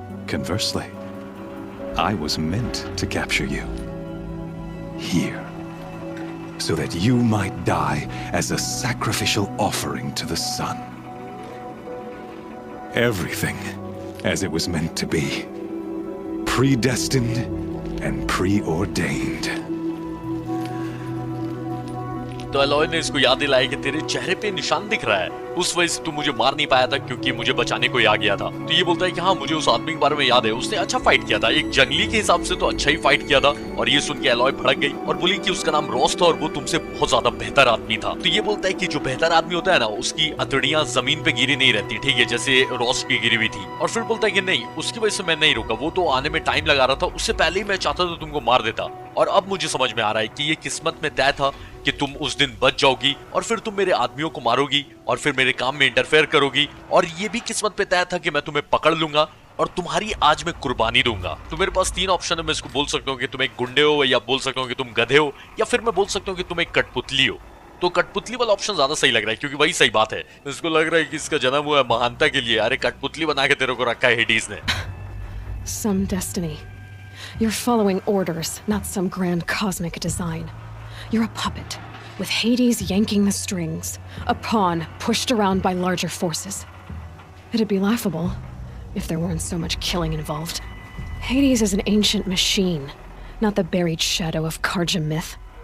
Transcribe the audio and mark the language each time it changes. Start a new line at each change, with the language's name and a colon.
English: Conversely, I was meant to capture you here, so that you might die as a sacrificial offering to the sun. Everything as it was meant to be, predestined and preordained.
Hindi: तो alloy ने इसको याद दिलाया कि तेरे चेहरे पे निशान दिख रहा है, उस वजह से तू मुझे मार नहीं पाया था क्योंकि मुझे बचाने को आ गया था। तो ये बोलता है कि हाँ मुझे उस आदमी के बारे में याद है, उसने अच्छा फाइट किया था, एक जंगली के हिसाब से तो अच्छा ही फाइट किया था। और ये सुन के एलॉय भड़क गई और बोली कि उसका नाम रॉस था और वो तुमसे बहुत ज्यादा बेहतर आदमी था। तो ये बोलता है कि जो बेहतर आदमी होता है ना उसकी अतड़ियां जमीन पे गिरी नहीं रहती, ठीक है, जैसे रॉस की गिरी हुई थी। और फिर बोलता है कि नहीं, उसकी वजह से मैं नहीं रुका, वो तो आने में टाइम लगा रहा था, उससे पहले ही मैं चाहता था तुमको मार देता। और अब मुझे समझ में आ रहा है कि ये किस्मत में तय था कि तुम उस दिन बच जाओगी और फिर तुम मेरे आदमियों को मारोगी और फिर मेरे काम में इंटरफेयर करोगी। और ये भी किस्मत पे तय था कि मैं तुम्हें पकड़ लूंगा और तुम्हारी आज मैं कुर्बानी दूंगा। तो मेरे पास तीन ऑप्शन है, मैं इसको बोल सकता हूँ कि तुम एक गुंडे हो, या बोल सकता हूँ कि तुम गधे हो, या फिर मैं बोल सकता हूँ कि तुम एक कठपुतली हो। तो कठपुतली वाला ऑप्शन ज्यादा सही लग रहा है क्योंकि वही सही बात है। इसको लग रहा है कि इसका जन्म हुआ है महानता के लिए। अरे कठपुतली बना के तेरे को रखा है हेडीज ने।
English: Some destiny. You're following orders, not some grand cosmic design. You're a puppet, with Hades yanking the strings, a pawn pushed around by larger forces. It'd be laughable if there weren't so much killing involved. Hades is an ancient machine, not the buried shadow of Karja myth.